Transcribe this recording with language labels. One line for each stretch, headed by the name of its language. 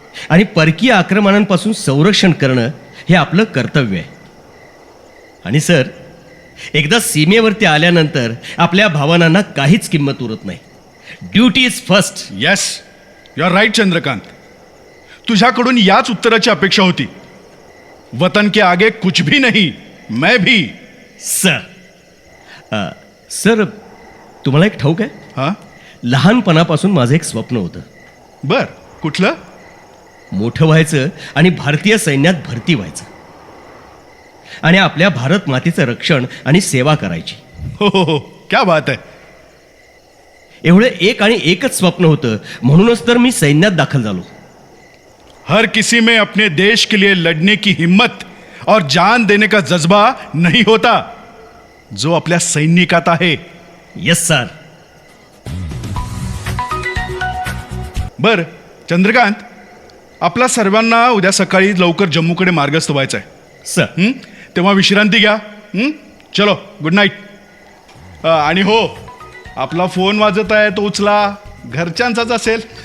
Marathi: आणि परकीय आक्रमणांपासून संरक्षण करणं हे आपलं कर्तव्य आहे. आणि सर, एकदा सीमेवरती आल्यानंतर आपल्या भावनांना काहीच किंमत उरत नाही.
English: Duty is first. Yes, you are right Chandrakant.
Marathi: तुझ्याकडून याच उत्तराची अपेक्षा होती.
Hindi: वतन के आगे कुछ भी नहीं, मैं भी.
Marathi: सर, सर तुम्हाला एक ठाऊक आहे, हाँ? लहानपणापासून माझं एक स्वप्न होतं. बर, कुठलं? मोठं व्हायचं आणि भारतीय सैन्यात भरती व्हायचं आणि आपल्या भारत मातेचं रक्षण आणि सेवा करायची. हो,
Hindi: क्या बात
Marathi: आहे. एवढं एक आणि एकच स्वप्न होतं, म्हणूनच तर मी सैन्यात दाखल झालो.
Hindi: हर किसी में अपने देश के लिए लड़ने की हिम्मत और जान देने का जज्बा नहीं होता
Marathi: जो आपल्या सैनिकात आहे.
English: Yes sir.
Marathi: बर चंद्रकांत, आपला सर्वांना उद्या सकाळी लवकर जम्मूकडे मार्गस्थ व्हायचं आहे. सर. तेव्हा विश्रांती घ्या. चलो,
English: Good night.
Marathi: आणि हो, आपला फोन वाजत आहे तो उचला, घरच्यांचाच असेल.